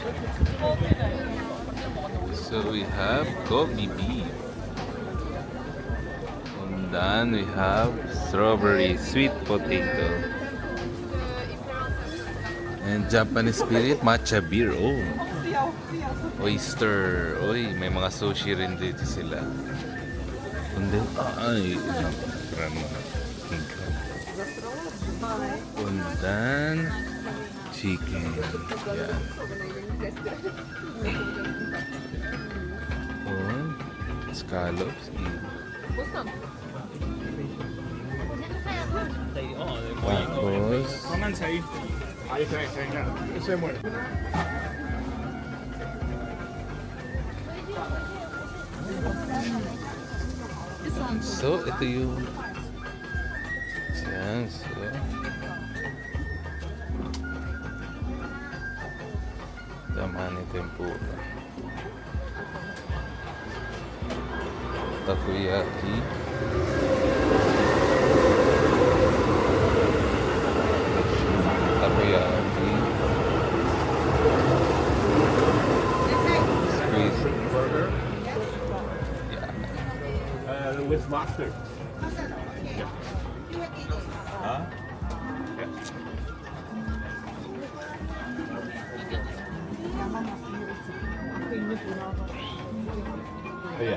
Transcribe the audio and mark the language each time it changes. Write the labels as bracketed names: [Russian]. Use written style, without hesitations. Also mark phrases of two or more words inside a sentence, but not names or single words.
[English] So we have Kobe beef. And then we have strawberry sweet potato. And Japanese spirit matcha beer. Oh. Oyster. [Filipino] Oy, may mga sushi rin dito sila. [English] And then, [Filipino] ay, [English] and then, chicken. [Filipino] Yan. Oh, scallops. Tapos, [Chinese] 慢慢踩。哎，可以，可以，看，这么。 [Filipino] so, ito yung yan, so Damani tempura, takoyaki, takoyaki, [English] squeeze, yeah. With mustard. Huh? Yeah.